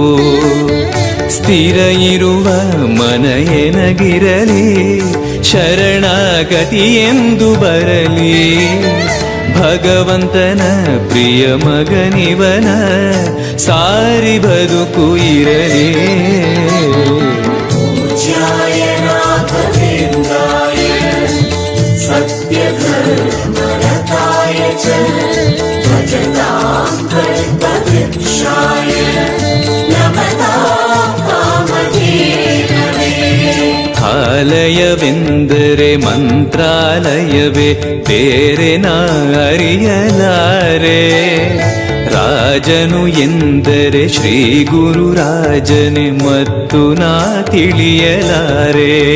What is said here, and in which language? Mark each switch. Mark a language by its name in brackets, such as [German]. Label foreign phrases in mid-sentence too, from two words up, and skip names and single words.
[Kannada] ಸ್ಥಿರ ಇರುವ ಮನ ಎನಗಿರಲಿ ಶರಣಾಗತಿ ಎಂದು ಬರಲಿ. ಭಗವಂತನ ಪ್ರಿಯ ಮಗನಿವನ ಸಾರಿ ಬದುಕು ಇರಲಿ. [Sanskrit] पूज्याय राघवेन्द्राय सत्यधर्मरताय च भजतां कल्पवृक्षाय नमतां वामदेववे. [Kannada] ಆಲಯವೆಂದರೆ ಮಂತ್ರಾಲಯವೇ ಬೇರೆ ನಾ ಅರಿಯಲಾರೆ. ರಾಜನು ಎಂದರೆ ಶ್ರೀ ಗುರುರಾಜನೇ ಮತ್ತು ನಾ ತಿಳಿಯಲಾರೆ.